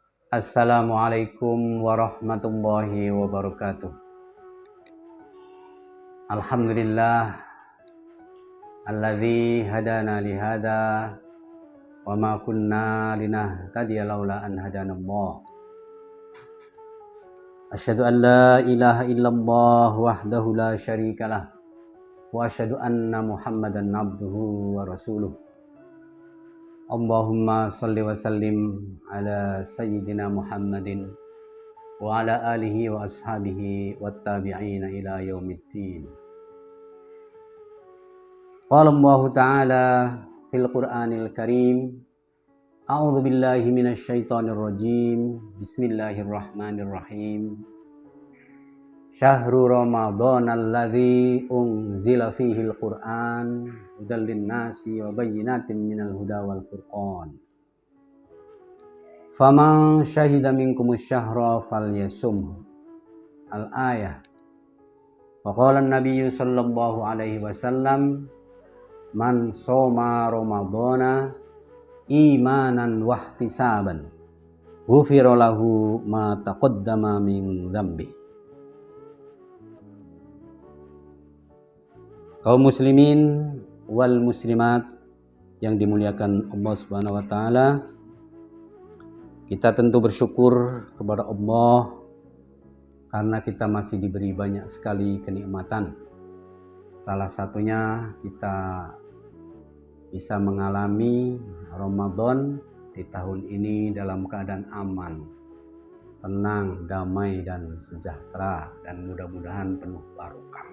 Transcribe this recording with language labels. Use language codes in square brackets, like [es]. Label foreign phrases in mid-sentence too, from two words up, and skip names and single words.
[ar] السلام عليكم ورحمة الله وبركاته. الحمد لله الذي هدانا لهذا وما كنا لنهتدي لولا أن هدانا الله. أشهد أن لا إله إلا الله وحده لا شريك له وأشهد أن محمدا عبده ورسوله. اللهم صل وسلم على سيدنا محمد وعلى آله وأصحابه وتابعيه إلى يوم الدين. قال الله تعالى في القرآن الكريم أعوذ بالله من الشيطان الرجيم. بسم الله الرحمن الرحيم. شهر رمضان الذي أنزل فيه القرآن هدى للناس وبينات من الهدى والفرقان. فمن شهد منكم الشهر فليصمه. الآية. وقال النبي صلى الله عليه وسلم من صام رمضان إيمانا واحتسابا غفر له ما تقدم من ذنبه. [id] Kaum [ar] المسلمين والمسلمات [id] yang dimuliakan Allah [ar] سبحانه وتعالى, [id] kita tentu bersyukur kepada Allah karena kita masih diberi banyak sekali kenikmatan. Salah satunya kita bisa mengalami Ramadan di tahun ini dalam keadaan aman, tenang, damai dan sejahtera, dan mudah-mudahan penuh barokah.